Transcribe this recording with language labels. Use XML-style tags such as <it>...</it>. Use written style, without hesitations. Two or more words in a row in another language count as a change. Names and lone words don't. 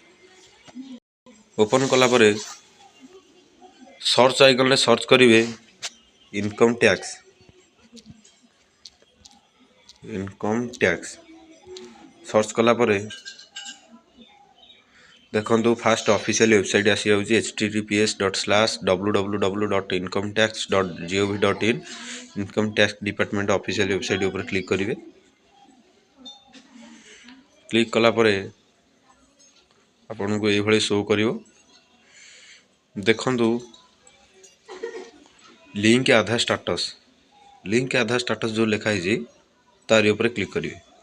<or>ଓପନ୍ କଲା ପରେ</or> <en>search icon</en> <or>ସର୍ଚ୍ଚ କରିବେ</or> <en>income tax.</en> <or>ସର୍ଚ୍ଚ କଲା ପରେ ଦେଖନ୍ତୁ</or> <en>fast officially website</en> <or>ଆସିଯାଉଛି https://www.incometax.gov.in।</or> <en>income tax department officially website</en> <or>ଉପରେ କ୍ଲିକ୍ କରିବେ। କ୍ଲିକ୍ କଲା ପରେ ଆପଣଙ୍କୁ ଏଇଭଳି ଶୋ କରିବ। ଦେଖନ୍ତୁ</or> <en>Link Aadhaar Status</en> <or>ଯେଉଁ ଲେଖା ହେଇଛି ତାରି ଉପରେ କ୍ଲିକ୍ କରିବେ।</or>